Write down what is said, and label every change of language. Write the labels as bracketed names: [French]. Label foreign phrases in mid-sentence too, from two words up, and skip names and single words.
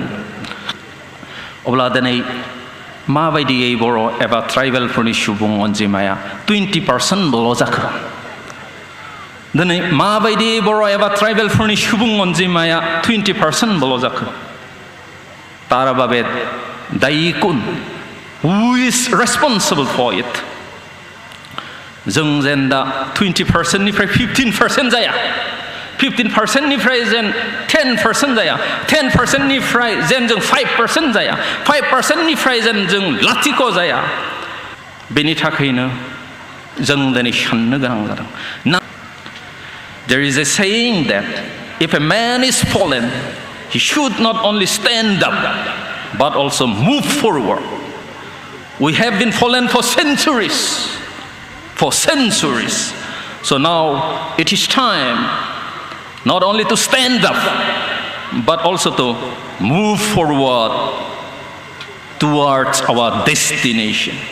[Bodo] अब्ला दिनै माबायदियै बर' एबा ट्राइबेलफोरनि सुबुं अनजिमाया 20%ल' जाखो? दिनै माबायदि बर' एबा ट्राइबेलफोरनि सुबुं अनजिमाया 20%ल' जाखो? [Assamese] তাৰ বাবে দায়ী কোন? [English] Who is responsible for it? [Bodo] जों जेन दा 20%निफ्राय 15% जाया, 15%निफ्राय जेन 10% जाया, 10%निफ्राय जेन जों 5% जाया, 5%निफ्राय जेन जों लाथिख' जाया, बेनि थाखायनो जों दिनै साननो गोनां जादों। [English] There is a saying that if a man is fallen, he should not only stand up, but also move forward. We have been fallen for centuries. So now it is time not only to stand up, but also to move forward towards our destination.